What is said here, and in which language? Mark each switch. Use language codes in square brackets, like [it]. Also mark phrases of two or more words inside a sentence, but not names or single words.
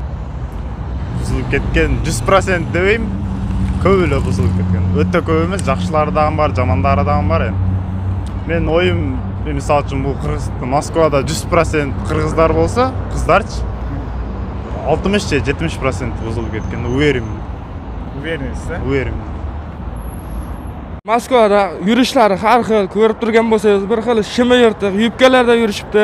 [ky] Бузулуп кеткен 100% дебейм, көп эле бузулуп кеткен. Өтө көп эмес, жакшылары дагы бар, жамандары дагы бар эми. Мен оюм, мисалы үчүн бул Москвада 100% кыргыздар болсо, кыздарчы 60-70% бузулуп кеткен. Уверенсиз, да? Уверен. [uz] Moskvada yurishlar har xil ko'rib turgan bo'lsangiz, bir xil shimi yirtiq, yubkalarda yurishibdi.